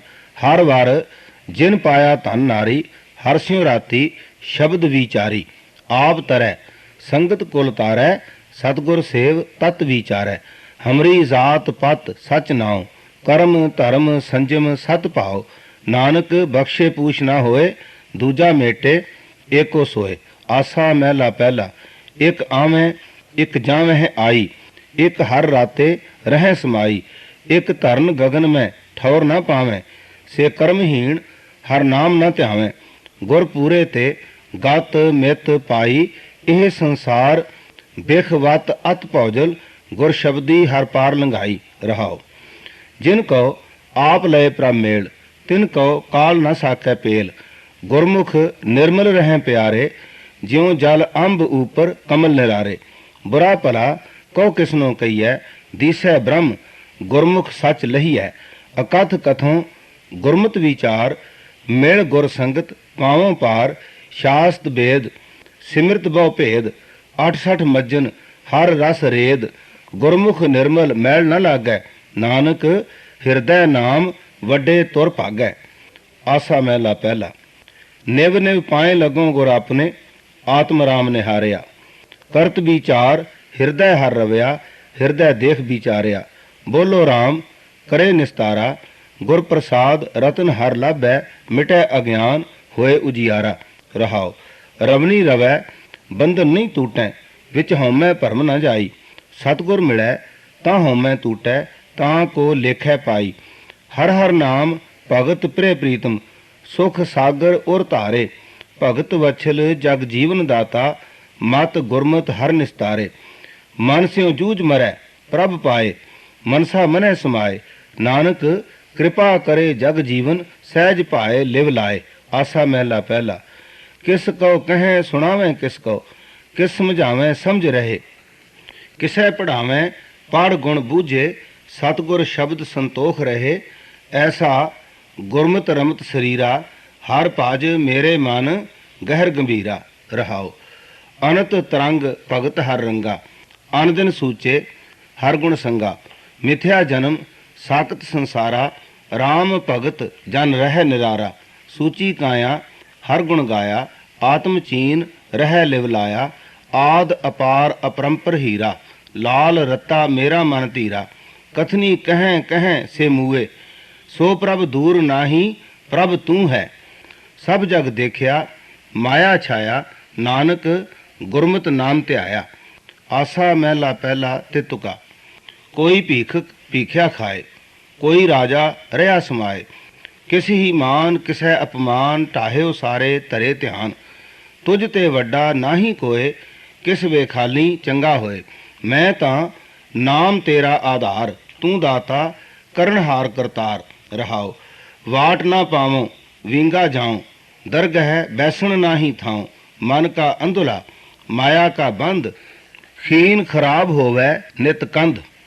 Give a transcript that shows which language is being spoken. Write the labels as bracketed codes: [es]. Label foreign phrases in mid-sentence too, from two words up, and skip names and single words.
[pa] ਹਰ ਵਾਰ ਜਿਨ ਪਾਇਆ ਧਨ ਨਾਰੀ, ਹਰ ਸਿਉਂ ਰਾਤੀ ਸ਼ਬਦ ਵਿਚਾਰੀ। ਆਪ ਤਰਹ ਸੰਗਤ ਕੁਲ ਤਾਰੈ, ਸਤਗੁਰ ਸੇਵ ਤਤ ਵਿਚਾਰੈ। ਹਮਰੀ ਜਾਤ ਪਤ ਸਚ ਨਾਵ, ਕਰਮ ਧਰਮ ਸੰਜਮ ਸਤ ਭਾਵ। ਨਾਨਕ ਬਖ਼ਸ਼ੇ ਪੂਛ ਨਾ ਹੋਏ, ਦੂਜਾ ਮੇਟੇ ਏਕੋ ਸੋਏ। ਆਸਾ ਮਹਲਾ ਪਹਿਲਾ। ਏਕ ਆਵੇਂ ਏਕ ਜਾਵੇਂ ਆਈ, ਏਕ ਹਰ ਰਾਤੇ ਰਹ ਸਮਾਈ। ਏਕ ਧਰਨ ਗਗਨ ਮੇਂ ਠਉਰ ਨ ਪਾਵੇਂ, ਸੇ ਕਰਮਹੀਨ ਹਰ ਨਾਮ ਨ ਧਿਆਵੇਂ। ਗੁਰ ਪੂਰੇ ਤੇ ਗਤ ਮਿਤ ਪਾਈ, ਯਹ ਸੰਸਾਰ ਬਿਖ ਵਤ ਅਤ ਭਉਜਲ। ਗੁਰ ਸ਼ਬਦੀ ਹਰ ਪਾਰ ਲੰਘਾਈ। ਰਹਾਓ ਜਿਨਕੋ ਆਪ ਲਯ ਪ੍ਰਭ ਮੇਲ, ਤਿਨਕੋ ਕਾਲ ਨ ਸਾਕੈ ਪੇਲ। ਗੁਰਮੁਖ ਨਿਰਮਲ ਰਹੇਂ ਪਿਆਰੇ, ਜਿਉਂ ਜਲ ਅੰਬ ਊਪਰ ਕਮਲ ਨਿਰਾਰੇ। ਬੁਰਾ ਭਲਾ ਕਹੋ ਕਿਸਨੋ ਕਹੀਏ, ਦਿਸੈ ਬ੍ਰਹਮ ਗੁਰਮੁਖ ਸਚ ਲਹੀਏ। ਅਕਥ ਕਥੋਂ ਗੁਰਮਤ ਵਿਚਾਰ, ਮਿਲ ਗੁਰ ਸੰਗਤ ਪਾਵੋਂ ਪਾਰ। ਸ਼ਾਸਤ੍ਰ ਵੇਦ ਸਿਮ੍ਰਿਤ ਬਹੁ ਭੇਦ, 68 ਮੱਜਨ ਹਰ ਰਸ ਰੇਦ। ਗੁਰਮੁਖ ਨਿਰਮਲ ਮੈਲ ਨ ਲਾਗੈ, ਨਾਨਕ ਹਿਰਦੈ ਨਾਮ ਵੱਡੇ ਤੁਰ ਭਾਗੈ। ਆਸਾ ਮਹਲਾ ਪਹਿਲਾ। ਨਿਵ ਨਿਵ ਪਾਏ ਲਗੋਂ ਗੁਰ ਅਪਨੇ, ਆਤਮ ਰਾਮ ਨਿਹਾਰਿਆ। ਕਰਤ ਵਿਚਾਰ ਹਿਰਦੈ ਹਰ ਰਵਿਆ, ਹਿਰਦੈ ਦੇਖ ਵਿਚਾਰਿਆ। ਬੋਲੋ ਰਾਮ ਕਰੇ ਨਿਸਤਾਰਾ, ਗੁਰ ਪ੍ਰਸਾਦ ਰਤਨ ਹਰ ਲਾਭੈ। ਮਿਟੈ ਅਗਿਆਨ ਹੋਏ ਉਜੀਆਰਾ। ਰਹਾਓ ਰਵਨੀ ਰਵੈ ਬੰਧਨ ਨਹੀਂ ਟੂਟੈ, ਵਿਚ ਹਉਮੈ ਭਰਮ ਨ ਜਾਈ। ਸਤਗੁਰ ਮਿਲੈ ਤਾਂ ਹਉਮੈ ਟੂਟੈ, ਤਾਂ ਕੋ ਲੇਖੈ ਪਾਈ। ਹਰ ਹਰ ਨਾਮ ਭਗਤ ਪ੍ਰਿਯ ਪ੍ਰੀਤਮ, ਸੁਖ ਸਾਗਰ ਉਰ ਧਾਰੇ। ਭਗਤ ਵਤਸਲ ਜਗ ਜੀਵਨ ਦਾਤਾ, ਮਤ ਗੁਰਮਤ ਹਰ ਨਿਸਤਾਰੇ। ਮਨ ਸਿਉਂ ਜੂਝ ਮਰੈ ਪ੍ਰਭ ਪਾਏ, ਮਨਸਾ ਮਨੈ ਸਮਾਏ। ਨਾਨਕ ਕਿਰਪਾ ਕਰੇ ਜਗ ਜੀਵਨ, ਸਹਜ ਪਾਏ ਲਿਵ ਲਾਏ। ਆਸਾ ਮਹਲਾ ਪਹਿਲਾ। ਕਿਸ ਕੋ ਕਹੇਂ ਸੁਨਾਵੇਂ ਕਿਸ ਕੋ, ਕਿਸ ਸਮਝਾਵੇਂ ਸਮਝ ਰਹੇ। ਕਿਸੈ ਪੜ੍ਹਾਵੇਂ ਪੜ੍ਹ ਗੁਣ ਬੂਝੇ, ਸਤਗੁਰ ਸ਼ਬਦ ਸੰਤੋਖ ਰਹੇ। ਐਸਾ ਗੁਰਮਤ ਰਮਤ ਸ਼ਰੀਰਾ, ਹਰ ਭਾਜ ਮੇਰੇ ਮਨ ਗਹਿਰ ਗੰਭੀਰਾ। ਰਹਾਓ ਅਨਤ ਤਰੰਗ ਭਗਤ ਹਰ ਰੰਗਾ, ਅਨ ਦਿਨ ਸੂਚੇ ਹਰ ਗੁਣ ਸੰਗਾ। ਮਿਥਿਆ ਜਨਮ ਸਾਕਤ ਸੰਸਾਰਾ, ਰਾਮ ਭਗਤ ਜਨ ਰਹ ਨਿਰਾਰਾ। ਸੂਚੀ ਕਾਇਆ ਹਰ ਗੁਣ ਗਾਇਆ, ਆਤਮ ਚੀਨ ਰਹ ਲਿਵ ਲਾਇਆ। ਆਦ ਅਪਾਰ ਅਪਰੰਪਰ ਹੀਰਾ, ਲਾਲ ਰੱਤਾ ਮੇਰਾ ਮਨ ਧੀਰਾ। ਕਥਨੀ ਕਹੇਂ ਕਹੇਂ ਸੇ ਮੁਏ, ਸੋ ਪ੍ਰਭ ਦੂਰ ਨਾਹੀ ਪ੍ਰਭ ਤੂ ਹੈ। ਸਭ ਜਗ ਦੇਖਿਆ ਮਾਇਆ ਛਾਇਆ, ਨਾਨਕ ਗੁਰਮਤ ਨਾਮ ਧਿਆਇਆ। ਆਸਾ ਮਹਲਾ ਪਹਿਲਾ ਤੇ ਤੁਕਾ। ਕੋਈ ਭੀਖਕ ਭੀਖਿਆ ਖਾਏ, ਕੋਈ ਰਾਜਾ ਰਹਾ ਸਮਾਏ। ਕਿਸੀ ਹੀ ਮਾਨ ਕਿਸੈ ਅਪਮਾਨ, ਢਾਹਿਓ ਸਾਰੇ ਧਰੇ ਧਿਆਨ। ਤੁਝ ਤੇ ਵੱਡਾ ਨਾਹੀ ਕੋਇ, ਕਿਸ ਵੇ ਖਾਲੀ ਚੰਗਾ ਹੋਏ। ਮੈਂ ਤਾਂ ਨਾਮ ਤੇਰਾ ਆਧਾਰ, ਤੂੰ ਦਾਤਾ ਕਰਨਹਾਰ ਕਰਤਾਰ। ਰਹਾਓ। ਵਾਟ ਨਾ ਪਾਵੋਂ ਵਿੰਗਾ ਜਾਉ, ਦਰਗਹਿ ਬੈਸਣ ਨਾਹੀ ਥਾਉ। ਮਨ ਕਾ ਅੰਧੁਲਾ ਮਾਇਆ ਕਾ ਬੰਧ, ਖੀਨ ਖਰਾਬ ਹੋਵੈ ਨਿਤ ਕੰਧ।